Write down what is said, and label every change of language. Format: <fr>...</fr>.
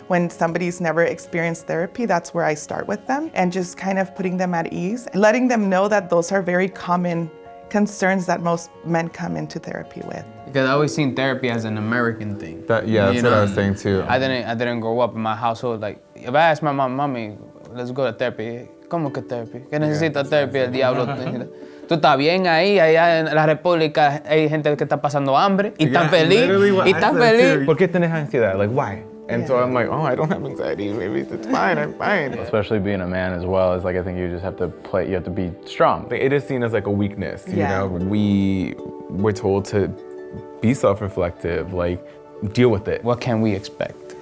<en>When somebody's never experienced therapy, that's where I start with them and just kind of putting them at ease, letting them know that those are very common concerns that most men come into therapy with. Because I always seen therapy as an American thing. That's what I was saying too. I didn't grow up in my household like, if I asked my mommy, let's go to therapy.</en> <es>¿Cómo que therapy? ¿Qué necesita therapy? El diablo. Tú estás bien ahí, allá en la República hay gente que está pasando hambre y están feliz. Y están feliz. ¿Por qué tienes ansiedad?</es> <en>Like, why? And so I'm like, oh, I don't have anxiety. Maybe it's fine, I'm fine. especially being a man as well, is like, I think you just have to you have to be strong. It is seen as like a weakness, you Yeah. know? We're told to be self-reflective, like, deal with it. What can we expect?</en>